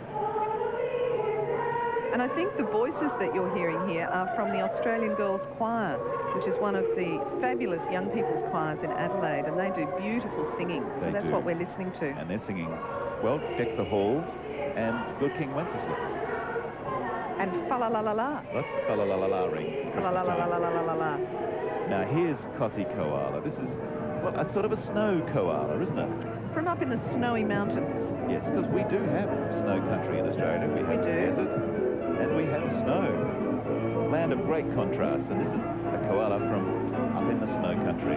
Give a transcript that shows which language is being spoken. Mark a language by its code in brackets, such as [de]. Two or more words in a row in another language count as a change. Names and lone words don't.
[en] And I think the voices that you're hearing here are from the Australian Girls Choir, which is one of the fabulous young people's choirs in Adelaide, and they do beautiful singing. So They that's do. what we're listening to. And they're singing, well, Deck the Halls and Good King Wenceslas. And fa-la-la-la-la. That's fa-la-la-la-la-ring. Fa-la-la-la-la-la-la-la. Now here's Cossie Koala. This is, well, a sort of a snow koala, isn't it? From up in the snowy mountains. Yes, because we do have snow country in Australia. We have do. desert and we have snow. Land of great contrast. And this is a koala from up in the snow country.